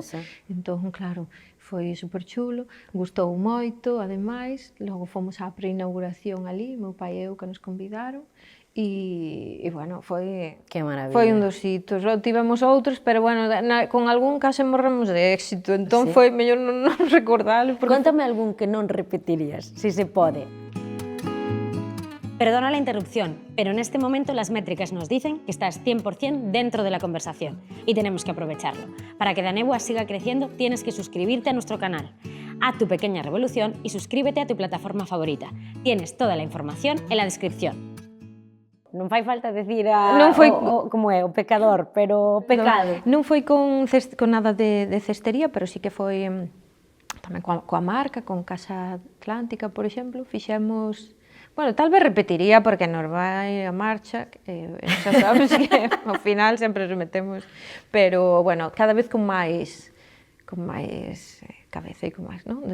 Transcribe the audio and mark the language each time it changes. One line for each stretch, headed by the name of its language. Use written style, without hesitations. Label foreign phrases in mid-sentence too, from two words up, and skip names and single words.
Galician: Entón, claro, foi super chulo, gustou moito, ademais, logo fomos á preinauguración ali, meu pai e eu que nos convidaron, e bueno, foi un dos hitos. Logo tivemos outros, pero bueno, con algún case morremos de éxito, entón foi mellor non recordalo. Contame algún que non repetirías, si se pode.
Spanish: Perdona la interrupción, pero en este momento las métricas nos dicen que estás 100% dentro de la conversación y tenemos que aprovecharlo. Para que Daneboa siga creciendo, tienes que suscribirte a nuestro canal. Haz tu pequeña revolución y suscríbete a tu plataforma favorita. Tienes toda la información en la descripción.
Galician: Non fai falta decir como é, o pecador, pero pecado. Non foi con nada de cestería, pero sí que foi tamén coa marca, con Casa Atlántica, por exemplo, fixemos. Bueno, tal vez repetiría porque nos vai a marcha, xa sabes que ao final sempre nos metemos, pero bueno, cada vez con máis cabeza e con máis, non?